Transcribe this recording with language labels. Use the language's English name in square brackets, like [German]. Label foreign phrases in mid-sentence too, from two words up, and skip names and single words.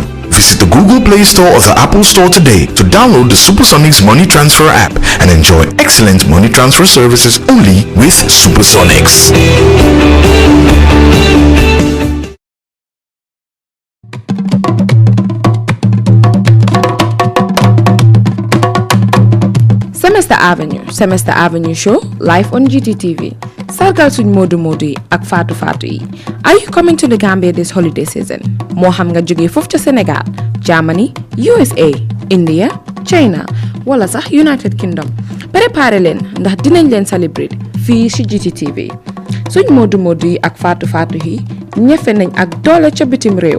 [English] Visit the Google Play Store or the Apple Store today to download the Supersonics Money Transfer app and enjoy excellent money transfer services only with Supersonics. Semester Avenue show live on Gttp. [Wolof] Sargal suñ Modou Modou yi ak Fatou Fatou yi. [English] Are you coming to the Gambia this holiday season? [Wolof] Moo xam nga jóge foofu ca Sénégal, Germany, USA, India, China wala sax United Kingdom. Préparé leen ndax dinañ leen celebrate fii ci Gttp. Suñ Modou Modou yi ak Fatou Fatou yi ñefe nañ ak doole ca bitim réew.